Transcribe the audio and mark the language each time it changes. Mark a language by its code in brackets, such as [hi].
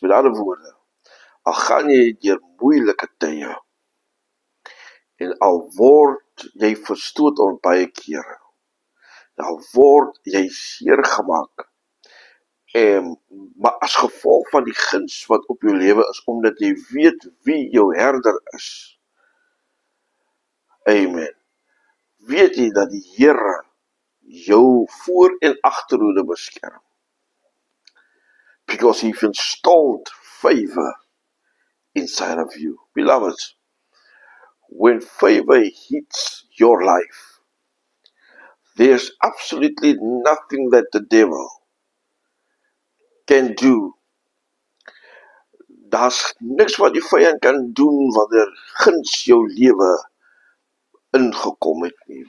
[af] Met ander woorde, al gaan jy deur moeilike tye, en al word jy verstoot op baie kere, al word jy seer gemaak, maar as gevolg van die guns wat op jou lewe is, omdat jy weet wie jou herder is, amen, weet jy dat die Here jou voor- en agterhoede beskerm, [en] because He's installed favor inside of you. Beloveds, when favor hits your life, there's absolutely nothing that the devil can do. [af] Daar's niks wat die vyand kan doen wanneer guns jou lewe ingekom het nie.